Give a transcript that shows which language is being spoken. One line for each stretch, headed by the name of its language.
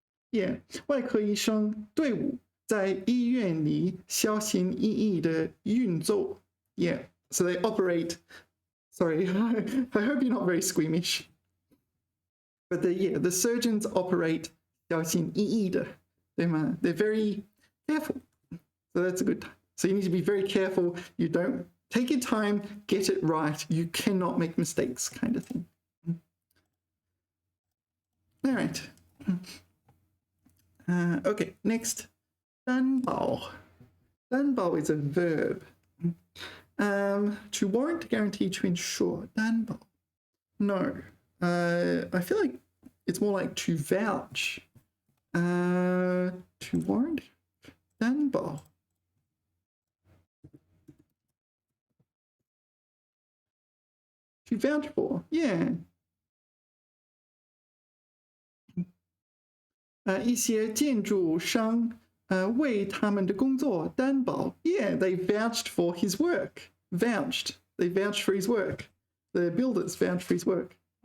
English: Yeah,
Chinese: 外科医生队伍在医院里小心翼翼地运作.
English: Yeah, so they operate. Sorry, I hope you're not very squeamish. But the surgeons operate
Chinese: 小心翼翼的,
English: they're very careful. So that's a good time. So you need to be very careful. You don't take your time, get it right. You cannot make mistakes, kind of thing. All right. Okay, next. 担保.担保 is a verb. To warrant, guarantee, to ensure.
Chinese: 担保.No.
English: I feel like it's more like to vouch. To warrant. 担保. To vouch for. Yeah.
Chinese: 一些建筑商为他们的工作担保.
English: Yeah, they vouched for his work. Vouched. They vouched for his work. The builders vouched for his work.